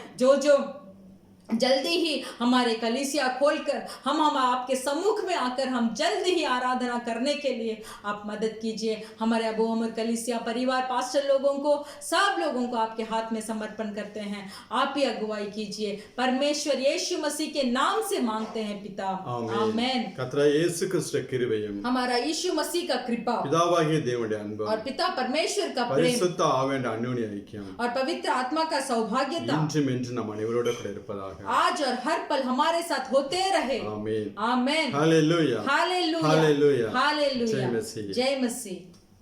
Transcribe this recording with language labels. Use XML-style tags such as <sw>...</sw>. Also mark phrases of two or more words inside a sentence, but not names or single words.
<hi>जो जल्दी ही हमारे कलीसिया खोलकर हम आपके सम्मुख में आकर हम जल्दी ही आराधना करने के लिए आप मदद कीजिए। हमारे अबू अमर कलीसिया परिवार, पास्टर लोगों को, सब लोगों को आपके हाथ में समर्पण करते हैं। आप ही अगुवाई कीजिए। परमेश्वर यीशु मसीह के नाम से मांगते हैं पिता, आमीन।</hi> <ta>கர்த்தராகிய இயேசு கிறிஸ்து கிருபையும்</ta> <hi>हमारा यीशु मसीह का कृपा</hi> <ta>பிதாவாகிய தேவனுடைய அன்பும்</ta> <hi>और पिता परमेश्वर का प्रेम</hi> <ta>பரிசுத்த ஆவியின் அந்யோன்ய ஐக்கியம்</ta> <hi>और पवित्र आत्मा का सौभाग्यता</hi> <ta>இன்றும் என்றும் நம் அனைவரோடு கூட இருப்பதாக।</ta> <hi>आज और हर पल हमारे साथ होते रहे। आमीन आमीन। हालेलुया हालेलुया हालेलुया हालेलुया। जय मसीह। जय मसीह।</hi>